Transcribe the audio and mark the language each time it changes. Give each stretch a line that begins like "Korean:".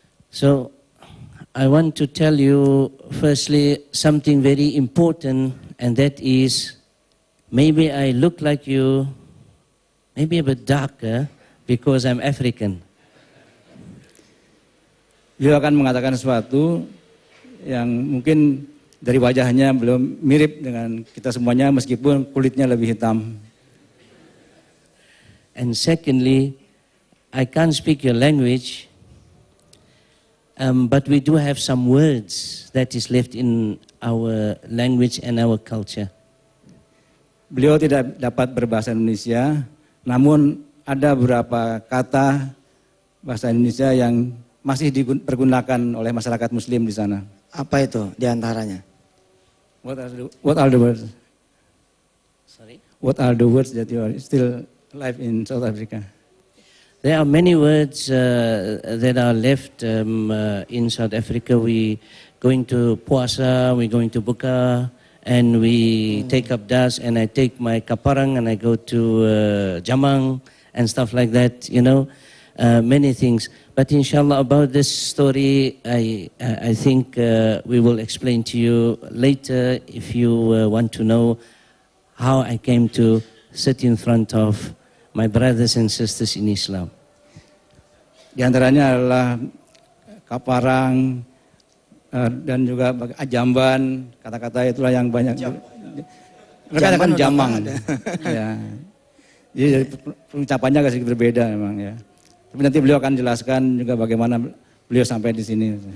English: So I want to tell you firstly something very important, and that is maybe I look like you, maybe a bit darker because I'm African.
Indonesian: Beliau akan mengatakan sesuatu yang mungkin dari wajahnya belum mirip dengan kita semuanya, meskipun kulitnya lebih hitam.
English: And secondly, I can't speak your language, but we do have some words that is left in our language and our culture.
Indonesian: Beliau tidak dapat berbahasa Indonesia, namun ada beberapa kata bahasa Indonesia yang masih dipergunakan oleh masyarakat Muslim di sana. Apa itu diantaranya?
English: What are the words? Sorry? What are the words that you are still alive in South Africa? There are many words that are left in South Africa. We going to Puasa, we going to Buka, and we take up das, and I take my kaparang and I go to Jamang and stuff like that, you know, many things. But inshallah about this story, I think we will explain to you later if you want to know how I came to sit in front of my brothers and sisters in Islam.
Indonesian: Di antaranya adalah kaparang dan juga jamban, kata-kata itulah yang banyak. Mereka kan jamang. Ya. Jadi pengucapannya agak sedikit berbeda memang ya. Tapi nanti beliau akan jelaskan juga bagaimana beliau sampai di sini.